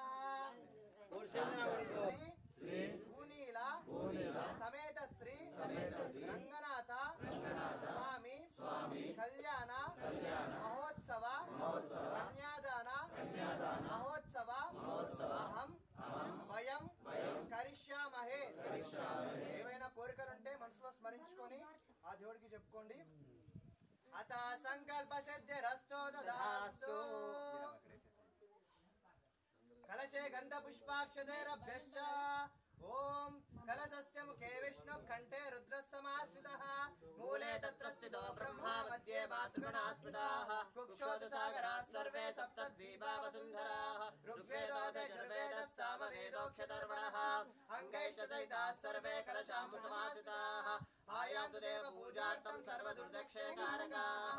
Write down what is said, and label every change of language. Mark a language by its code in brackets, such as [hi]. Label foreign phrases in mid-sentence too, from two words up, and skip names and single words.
[sa] भूनीला समेत श्री रंगनाथ स्वामी कल्याण महोत्सव कन्यादान महोत्सव अहम वयं करिष्यामहे। [te] ఏవైనా కోరికలుంటే మనసులో స్మరించుకొని ఆ దేవుడికి చెప్పుకోండి. [sa] అత సంకల్ప సిద్ధిరస్తు తదాస్తు. कलशे गंध पुष्पाक्षतेरभ्यश्च ओम कलशस्य मुखे विष्णु कंठे रुद्रस्समाश्रितः मूले तत्र स्थितो ब्रह्मा मध्ये मातृगणाः स्मृताः कुक्षोदसागराः सर्वे सप्तद्वीपा वसुन्धराः ऋग्वेदो यजुर्वेदः सामवेदोऽख्यतर्वणः अङ्गैश्च सहिताः सर्वे कलशाम्बु समाश्रिताः आयान्तु देव पूजार्थं सर्वदुर्दक्षे कारकाः।